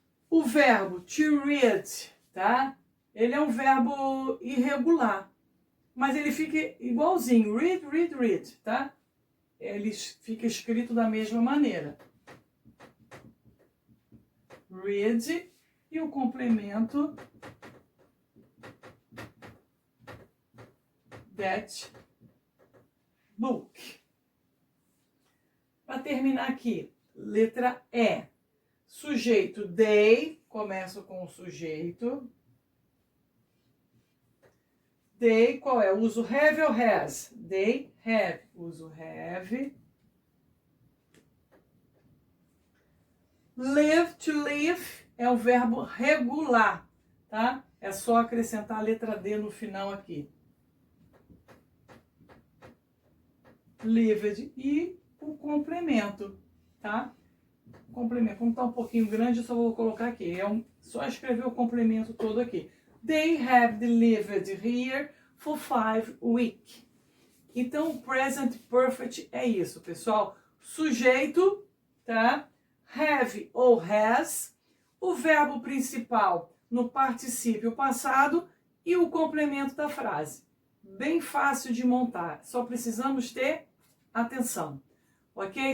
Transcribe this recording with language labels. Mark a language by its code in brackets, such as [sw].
[pt] O verbo to read, tá? Ele é um verbo irregular, mas ele fica igualzinho, read, tá? Ele fica escrito da mesma maneira. Read e o complemento [en] that book. [pt] Para terminar aqui, letra E. Sujeito, they, começo com o sujeito. They, qual é? Uso have ou has? They have. Uso have. Live, to live, é o verbo regular, tá? É só acrescentar a letra D no final aqui. Lived e o complemento, tá? Complemento, como tá um pouquinho grande, eu só vou colocar aqui. Só escrever o complemento todo aqui. [en] They have delivered here for 5 weeks. [pt] Então, o present perfect é isso, pessoal. Sujeito, tá? have ou has, o verbo principal no particípio passado e o complemento da frase. Bem fácil de montar, só precisamos ter atenção, ok?